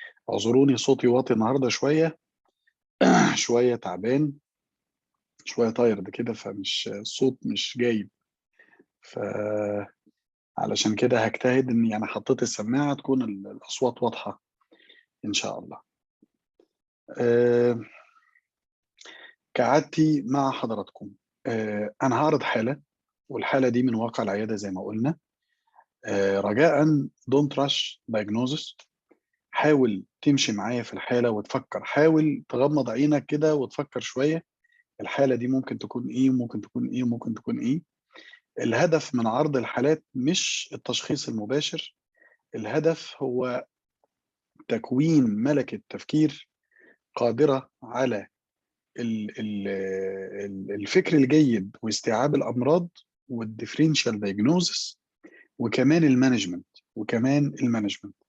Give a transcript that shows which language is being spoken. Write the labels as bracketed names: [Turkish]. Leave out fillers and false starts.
[Arabic] اعذروني صوتي واطي النهاردة شوية شوية تعبان، شوية طاير كده، فمش الصوت مش جايب، فعلشان كده هجتهد إني أنا حطيت السماعة تكون الأصوات واضحة إن شاء الله. كعادتي مع حضراتكم، أنا هعرض حالة، والحالة دي من واقع العيادة زي ما قلنا. رجاء [English] don't rush diagnosis. [Arabic] حاول تمشي معايا في الحالة وتفكر، حاول تغمض عينك كده وتفكر شوية الحالة دي ممكن تكون إيه، ممكن تكون إيه، ممكن تكون إيه. الهدف من عرض الحالات مش التشخيص المباشر، الهدف هو تكوين ملكة تفكير قادرة على الفكر الجيد واستيعاب الأمراض والديفرنشال دايجنوزس، وكمان المانجمنت.